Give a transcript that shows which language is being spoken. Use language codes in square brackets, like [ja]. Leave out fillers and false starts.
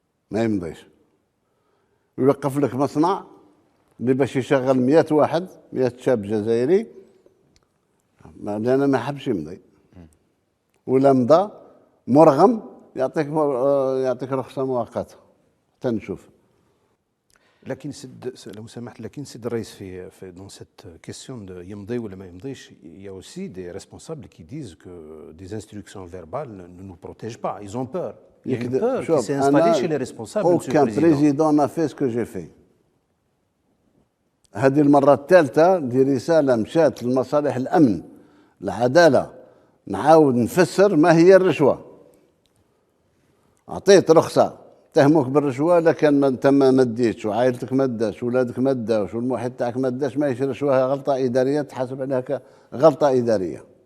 [ar] ما يمضيش يوقف لك مصنع اللي باش يشغل 100 واحد، 100 شاب جزائري، لأنه ما حبش يمضي، ولا مضى مرغم يعطيك رخصة مؤقتة حتى نشوف. لكن لو سمحت، لكن سيد الرئيس في [fr] dans cette question de [ar] يمضي ولا ما يمضيش، [fr] il y a aussi des responsables qui disent que des instructions verbales ne nous protègent pas. Ils ont peur. Il y a une peur qui s'est installée chez les responsables, Monsieur le Aucun Président. président n'a fait ce que j'ai fait. [ar] هذه المرة الثالثة دي رسالة مشات لمصالح الأمن العدالة، نعاود نفسر ما هي الرشوة. أعطيت رخصة تهموك بالرشوة، لكن انت ما ديتش، وعائلتك ما داش، ولادك ما داوش، والمحيط تاعك ما داش، ماهيش رشوة، غلطة إدارية تحاسب عليها كغلطة إدارية.